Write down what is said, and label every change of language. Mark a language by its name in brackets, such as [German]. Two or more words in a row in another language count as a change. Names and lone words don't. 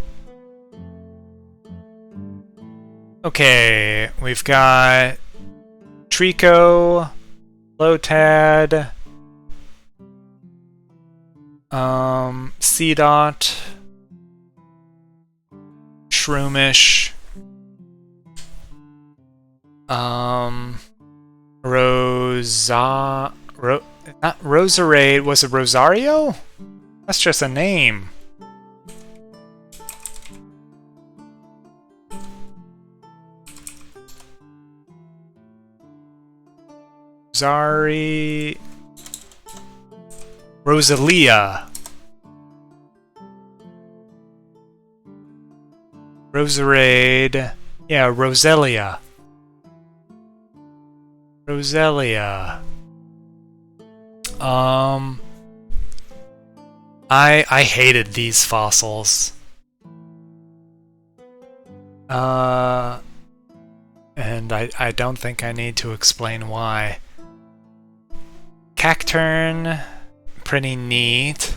[English] Okay, we've got Trico, Lotad, C-Dot, Shroomish, not Roserade, was it Rosario? That's just a name. Rosalia. Roserade. Yeah, Roselia. Roselia. I hated these fossils. And I don't think I need to explain why. Cacturn, pretty neat.